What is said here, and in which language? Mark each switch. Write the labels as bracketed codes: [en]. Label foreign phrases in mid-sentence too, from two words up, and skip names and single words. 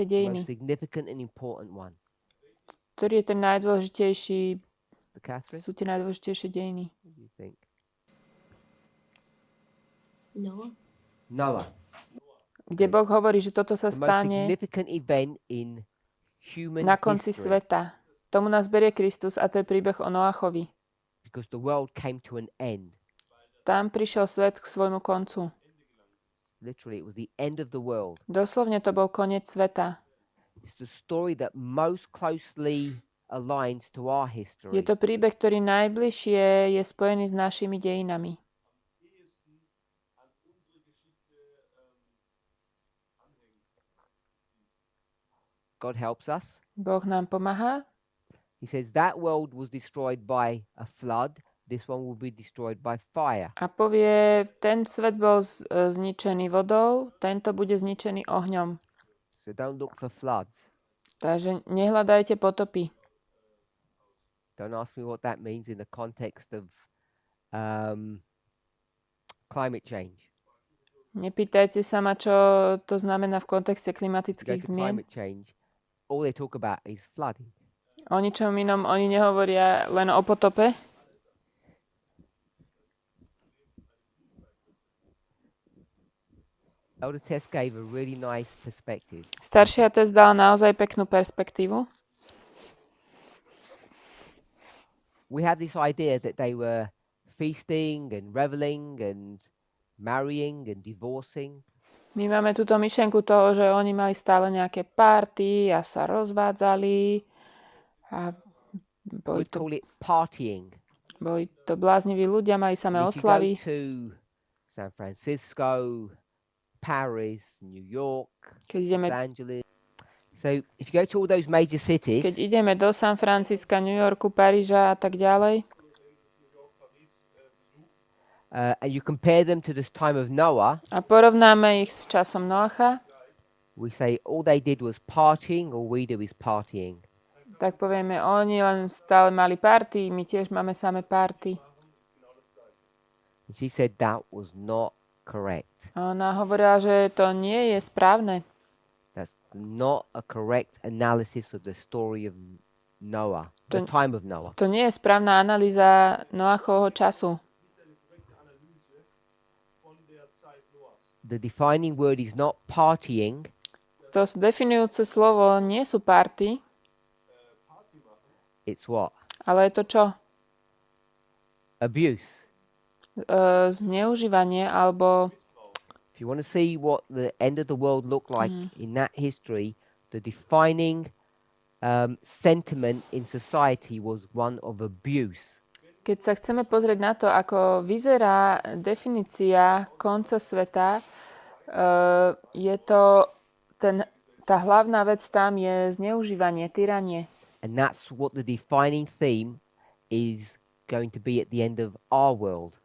[en] The [sk] dejiny, [en] most significant and important one. [sk] ktorý je ten najdôležitejší, [en] The Catherine? [sk] sú tie najdôležitejšie dejiny. [en] What do you think? Noah. [sk] Kde Boh hovorí, že toto sa [en] The most [sk] stane [en] significant event in human [sk] na konci [en] history. [sk] sveta. Tomu nás berie Kristus a to je príbeh o Noachovi. [en] Because the world came to an end. [sk] Tam prišiel svet k svojmu koncu. [en] Literally, it was the end of the world. [sk] Doslovne to bol koniec sveta. [en] It's the story that most closely aligns to our history. [sk] Je to príbeh, ktorý najbližšie je spojený s našimi dejinami. [en] God helps us. [sk] Boh nám pomáha. [en] He says that world was destroyed by a flood. This one will be destroyed by fire. [sk] A povie, ten svet bol zničený vodou, tento bude zničený ohňom. [en] So don't look for floods. [sk] Takže nehľadajte potopy. [en] Don't ask me what that means in the context of climate change. [sk] Nepýtajte sa ma, čo to znamená v kontexte [en] If you go [sk] klimatických [en] to [sk] zmien. [en] climate change, all they talk about is flooding. [sk] O ničom inom oni nehovoria, len o potope. [en] Elder Tess gave a really nice perspective. [sk] Staršia Tess dala naozaj peknú perspektívu. [en] We have this idea that they were feasting and reveling and marrying and divorcing. [sk] My máme túto myšlienku toho, že oni mali stále nejaké party a sa rozvádzali a boli [en] We'd call it partying. [sk] to blázniví ľudia, mali samé [en] And if you go [sk] oslavy. [en] to San Francisco, Paris, New York, [sk] Keď ideme, [en] Los Angeles. So if you go to all those major [sk] keď [en] cities, [sk] ideme do San Francisca, New Yorku, Paríža a tak ďalej [en] and you compare them to this time of Noah, [sk] a porovnáme ich s časom Noacha, [en] we say all they did was partying, all we do is partying. [sk] tak povieme, oni len stále mali party, my tiež máme samé party. [en] And she said that was not correct. [sk] A ona hovorila, že to nie je správne. [en] That's not a correct analysis of the story of Noah, the time of Noah. [sk] To nie je správna analýza Noachovho času. [en] The defining word is not partying, [sk] To definujúce slovo nie sú party, [en] it's what? [sk] ale je to čo? [en] Abuse. [sk] Zneužívanie alebo [en] If you want to see what the end of the world looked like in that history, the defining sentiment in society was one of abuse. [sk] keď sa chceme pozrieť na to, ako vyzerá definícia konca sveta, je to tá hlavná vec tam je zneužívanie, tyranie. [en] And that's what the defining theme is going to be at the end of our world.